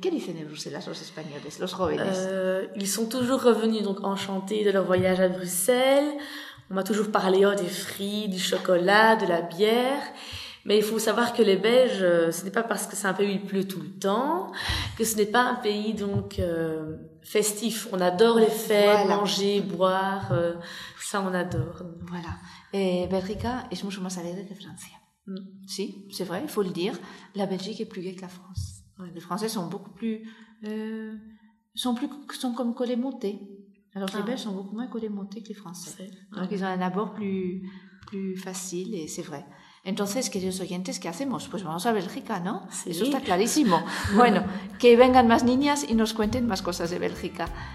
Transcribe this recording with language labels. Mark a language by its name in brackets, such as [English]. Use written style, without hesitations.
[Spanish] ¿Qué dicen en Bruxelles los españoles, los jóvenes? [French] Ils sont toujours revenus, donc enchantés de leur voyage à Bruxelles. On m'a toujours parlé des frites, du chocolat, de la bière. Mais il faut savoir que les Belges, ce n'est pas parce que c'est un pays où il pleut tout le temps, que ce n'est pas un pays donc festif. On adore les fêtes, voilà, manger, boire, ça on adore. Voilà. [Spanish] Et Belgica, es mucho más alegre que Francia. [French] Si, c'est vrai, il faut le dire. La Belgique est plus gaie que la France. Ouais. Les Français sont beaucoup plus... sont comme collés montés. Alors les Belges sont beaucoup moins collés montés que les Français. C'est... Donc ils ont un abord plus facile et c'est vrai. [Spanish] Entonces, queridos oyentes, ¿qué hacemos? Pues vamos a Bélgica, ¿no? Sí. Eso está clarísimo. Bueno, que vengan más niñas y nos cuenten más cosas de Bélgica.